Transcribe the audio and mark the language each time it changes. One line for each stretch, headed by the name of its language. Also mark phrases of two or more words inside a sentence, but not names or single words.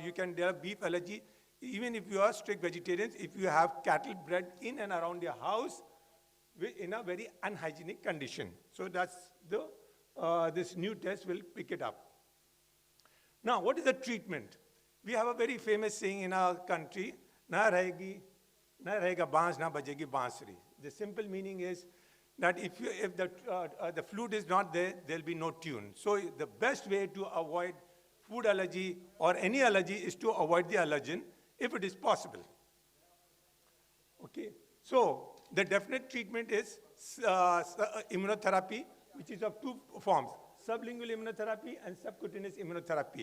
English: You can develop beef allergy, even if you are strict vegetarians, if you have cattle bred in and around your house in a very unhygienic condition. So that's this new test will pick it up. Now, what is the treatment? We have a very famous saying in our country,
Hindi: na rahega baans, na bajegi bansuri.
English: The simple meaning is that if the flute is not there, there'll be no tune. So the best way to avoid food allergy or any allergy is to avoid the allergen if it is possible. Okay, so the definite treatment is immunotherapy, which is of two forms, sublingual immunotherapy and subcutaneous immunotherapy.